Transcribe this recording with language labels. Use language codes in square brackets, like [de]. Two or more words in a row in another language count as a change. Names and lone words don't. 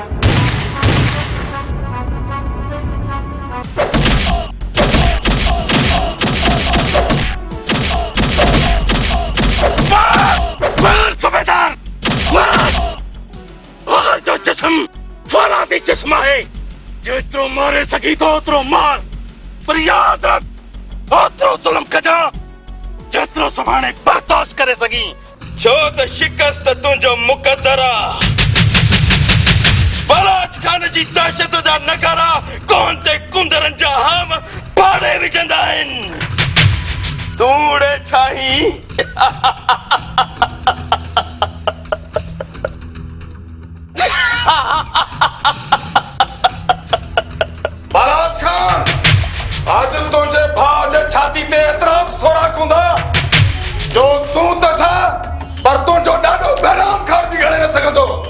[sd] जो जिस्म फौलादी जिस्म है, जेतिरो मारे सघी थो ओतिरो मार, पर याद रख ओतिरो ज़ुल्म कजा जेतिरो सुभाणे बर्दाश्त करे सघी, छो त शिकस्त तुंहिंजो मुक़दर आहे। बलाज खान जी दहशत जा नगारा कोन ते कुंदरनि जा हाम फाड़े विझंदा आहिनि। तूं उड़े छाहीं। बलाज खान, आज तुंहिंजे भाउ जे छाती ते एतिरा सोराख हूंदा जो तूं त छा पर तुंहिंजो ॾाढो बहिराम खार बि घणे न सघंदो।